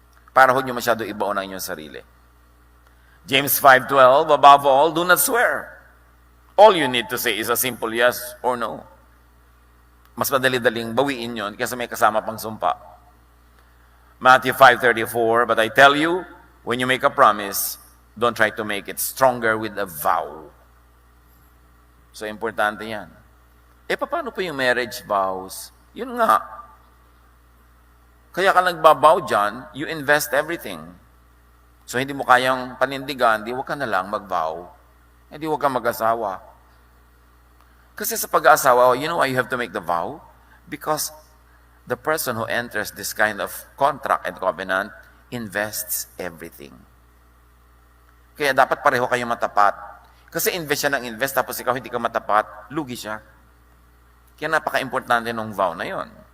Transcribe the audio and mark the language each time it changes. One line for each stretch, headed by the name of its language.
Filipino: Para huwag nyo masyado ibaon ang inyong sarili.
English: James 5:12, above all, do not swear. All you need to say is a simple yes or no.
Filipino: Mas madali-daling bawiin yun kasi may kasama pang sumpa.
English: Matthew 5:34, but I tell you, when you make a promise, don't try to make it stronger with a vow.
Filipino: So, importante yan. Paano po yung marriage vows? Yun nga. Kaya ka nagbabow dyan,
English: you invest everything.
Filipino: So, hindi mo kayang panindigan, di huwag ka na lang mag-vow. Hindi huwag kang mag-asawa. Kasi sa pag-aasawa,
English: you know why you have to make the vow? Because the person who enters this kind of contract and covenant invests everything.
Filipino: Kaya dapat pareho kayo matapat. Kasi invest siya ng invest, tapos ikaw hindi ka matapat, lugi siya. Kaya napaka-importante ng vow na yon.